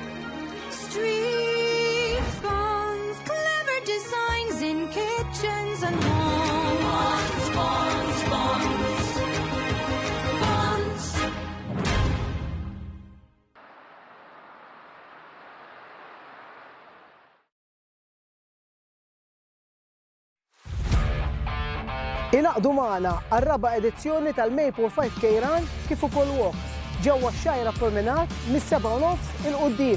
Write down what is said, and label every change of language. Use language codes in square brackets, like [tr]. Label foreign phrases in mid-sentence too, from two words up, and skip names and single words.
[en] streams, bonds, clever designs in kitchens and homes. Bonds, bonds, bonds, bonds. [mt] Inaqdu magħna għar-raba' edizzjoni tal-Maple 5K Run kif ukoll walk ġewwa x-Xajra Promenade mis-7:30 il-qudiem.